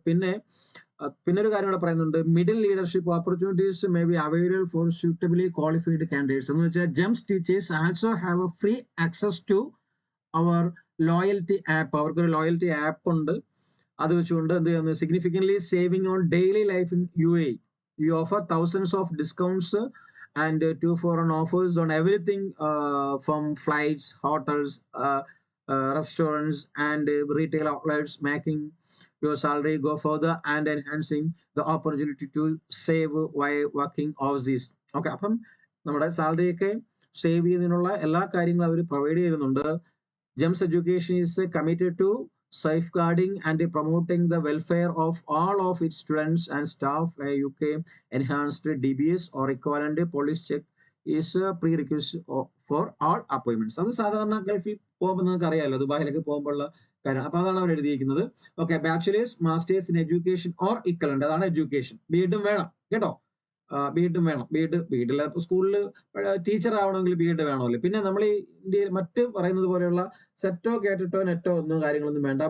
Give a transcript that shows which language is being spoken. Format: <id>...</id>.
<ml>പിന്നെ ഒരു കാര്യം കൂടെ പറയുന്നുണ്ട്,</ml> <en>Middle leadership opportunities may be available for suitably qualified candidates.</en> <ml>എന്ന് വെച്ചാൽ</ml> <en>GEMS teachers also have a free access to our loyalty app.</en> <ml>അവർക്കൊരു ലോയൽറ്റി ആപ്പ് ഉണ്ട്. അത് വെച്ചുകൊണ്ട് എന്ത് ചെയ്യുന്നു,</ml> <en>Significantly saving on daily life in UAE. You offer thousands of discounts and 2-for-1 offers on everything from flights, hotels, restaurants and retail outlets, making your salary go further and enhancing the opportunity to save while working overseas.</en> <ml>Okay, അപ്പം നമ്മുടെ salary ഒക്കെ save ചെയ്യുന്നതിനുള്ള എല്ലാ കാര്യങ്ങളും അവർ provide ചെയ്യുന്നുണ്ട്.</ml> <en>GEMS Education is committed to safeguarding and promoting the welfare of all of its students and staff. A UK enhanced DBS or equivalent police check is a prerequisite for all appointments.</en> <ml>അത് സാധാരണ ഗൾഫിൽ പോകുമ്പോൾ നിങ്ങൾക്ക് അറിയാമല്ലോ, ദുബായിലൊക്കെ പോകുമ്പോഴുള്ള കാര്യം. അപ്പൊ അതാണ് അവർ എഴുതിയിരിക്കുന്നത്.</ml> <en>Okay, bachelors masters in education or equivalent, അതാണ് education.</en> <ml>ബി എഡും വേണം കേട്ടോ, ബി എഡും വേണം. ബി സ്കൂളിൽ ടീച്ചർ ആവണമെങ്കിൽ ബി എഡ് വേണമല്ലോ. പിന്നെ നമ്മൾ ഈ ഇന്ത്യയിൽ മറ്റ് പറയുന്നത് പോലെയുള്ള സെറ്റോ കേട്ടിട്ടോ നെറ്റോ ഒന്നും കാര്യങ്ങളൊന്നും വേണ്ട.</ml>